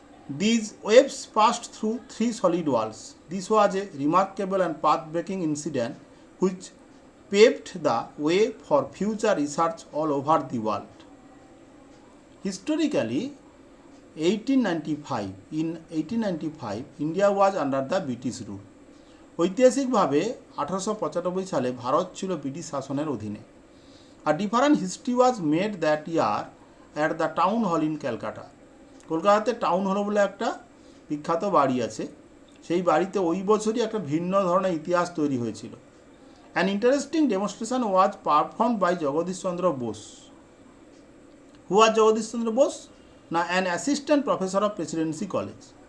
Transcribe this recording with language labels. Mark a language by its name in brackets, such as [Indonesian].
[English] These waves passed through 3 solid walls. This was a remarkable and path-breaking incident which paved the way for future research all over the world. Historically, in 1895, India was under the British rule. [Bangla] ঐতিহাসিকভাবে 1895 সালে ভারত ছিল British শাসনের অধীনে। [English] A different history was made that year at the town hall in Calcutta. [Bangla] কলকাতাতে town hall বলে একটা বিখ্যাত বাড়ি আছে, সেই বাড়িতে ওই বছরই একটা ভিন্ন ধরনের ইতিহাস তৈরি হয়েছিল। [English] An interesting demonstration was performed by Jagadish Chandra Bose. Who was Jagadish Chandra Bose? না, an assistant professor of Presidency College.